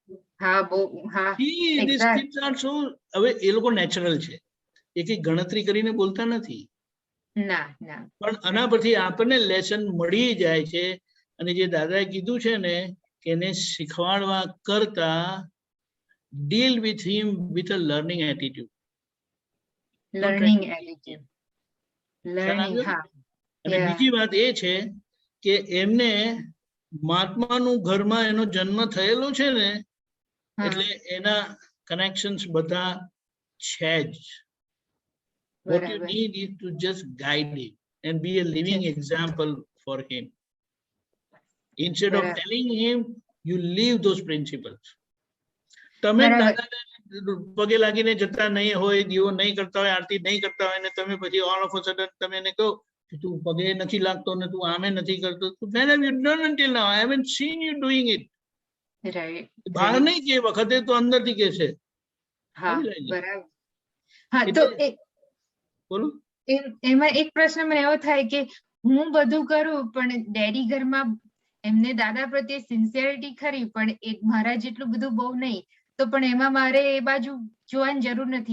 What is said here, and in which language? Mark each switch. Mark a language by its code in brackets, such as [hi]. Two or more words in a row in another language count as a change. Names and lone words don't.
[gu] હવે એ લોકો નેચરલ છે, એ કઈ ગણતરી કરીને બોલતા નથી, પણ આના પરથી આપણને લેસન મળી જાય છે. અને જે દાદાએ કીધું છે ને કે એને શીખવાડવા કરતા [en] deal with him with a learning attitude. [gu] અને બીજી વાત એ છે કે એમને મહાત્માનું ઘરમાં એનો જન્મ થયેલો છે ને, એટલે એના કનેક્શન્સ બધા છે જ. [en] What you need is to just guide him and be a living example for him. Instead of telling him, you leave those principles. [gu] તમે પગે લાગીને જતા નહીં હોય, દીવો નહીં કરતા હોય, આરતી નહીં કરતા હોય, ને તમે પછી [en] all of a sudden [gu] તમે એને કહો કે તું પગે નથી લાગતો ને તું આમે નથી કરતો, [en] when have you done until now? I haven't seen you doing it. [gu] બહાર નહીં કે વખતે તો અંદરથી કે છે. બોલો. એમાં એક પ્રશ્ન મને એવો થાય કે હું બધું કરું પણ ડેડી ઘરમાં એમને દાદા પ્રત્યે સિન્સિયરિટી ખરી, પણ મારા જેટલું બધું બહુ નહીં, તો પણ એમાં મારે એ બાજુ જોવાની જરૂર નથી.